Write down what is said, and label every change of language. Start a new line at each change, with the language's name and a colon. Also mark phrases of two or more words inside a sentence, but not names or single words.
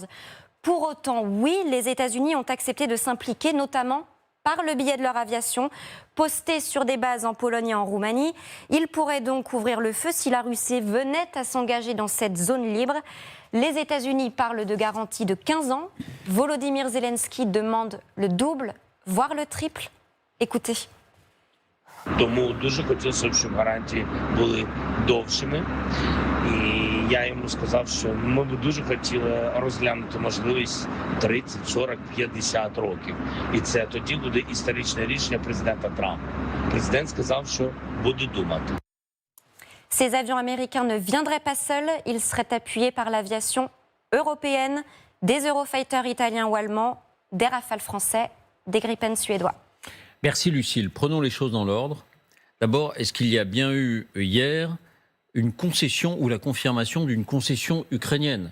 French: Pour autant, oui, les États-Unis ont accepté de s'impliquer, notamment par le biais de leur aviation, postée sur des bases en Pologne et en Roumanie. Ils pourraient donc ouvrir le feu si la Russie venait à s'engager dans cette zone libre. Les États-Unis parlent de garantie de 15 ans. Volodymyr Zelensky demande le double, voire le triple. Écoutez.
Ukrainian: Тому дуже хотілося б, щоб гарантії були довшими. І я йому сказав, що ми б дуже хотіли розглянути можливість 30, 40, 50 років. І це тоді буде історичне рішення президента Трампа. Президент сказав, що буде думати.
French: Ces avions américains ne viendraient pas seuls, ils seraient appuyés par l'aviation européenne, des Eurofighters italiens ou allemands, des Rafales français, des Gripen suédois. Merci Lucile. Prenons les choses dans l'ordre. D'abord, est-ce qu'il y a bien eu hier une concession ou la confirmation d'une concession ukrainienne?